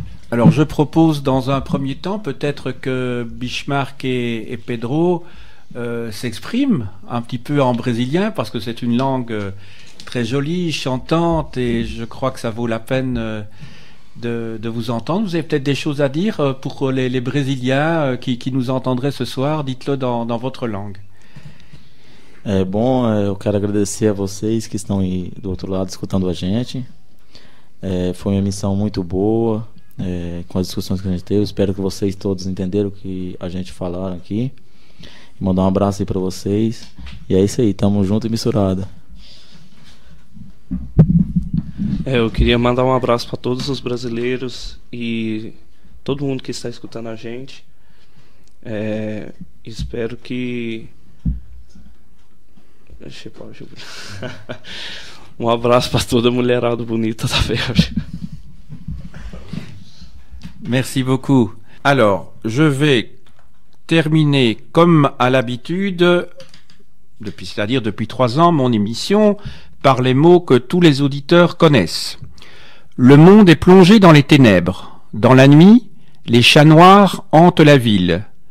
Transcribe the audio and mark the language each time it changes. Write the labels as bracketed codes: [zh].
[fr] Alors je propose dans un premier temps peut-être que Bismarck et Pedro s'expriment un petit peu en brésilien parce que c'est une langue très jolie, chantante et je crois que ça vaut la peine de vous entendre. Vous avez peut-être des choses à dire pour les Brésiliens qui nous entendraient ce soir. Dites-le dans votre langue. [pt] Eu quero agradecer a vocês que estão aí do outro lado escutando a gente. Foi uma missão muito boa, com as discussões que a gente teve. Eu espero que vocês todos entenderam o que a gente falaram aqui. Mandar um abraço aí pra vocês. E é isso aí, tamo junto e misturado. Eu queria mandar um abraço para todos os brasileiros e todo mundo que está escutando a gente. Espero que... Um abraço para toda a mulherada bonita da Bélgica. [fr] Merci beaucoup. Alors, je vais terminer comme à l'habitude, c'est-à-dire depuis 3 ans, mon émission, par les mots que tous les auditeurs connaissent. Le monde est plongé dans les ténèbres. Dans la nuit, les chats noirs hantent la ville.